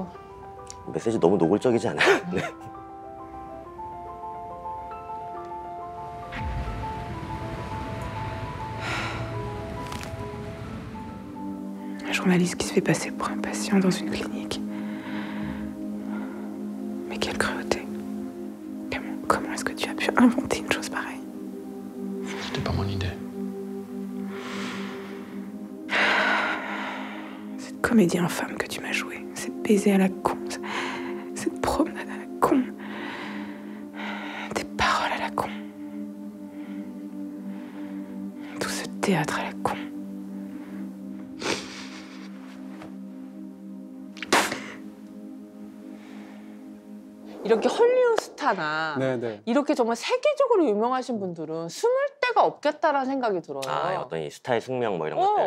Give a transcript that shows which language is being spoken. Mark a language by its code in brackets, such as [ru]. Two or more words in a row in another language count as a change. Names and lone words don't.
[ko] 메시지 너무 노골적이지 않아요? 네. [fr] Un journaliste qui se fait passer pour un patient dans une clinique. Mais quelle cruauté. Comment est-ce que tu as pu inventer une chose pareille? C'était pas mon idée. Cette comédie infâme que tu m'as jouée, cette baiser à la con, cette promenade à la con, tes paroles à la con, tout ce théâtre à la con. [ko] 이렇게 헐리우드 스타나 네네. 이렇게 정말 세계적으로 유명하신 분들은 숨을 데가 없겠다라는 생각이 들어요. 아 어떤 이 스타의 숙명 뭐 이런 것들.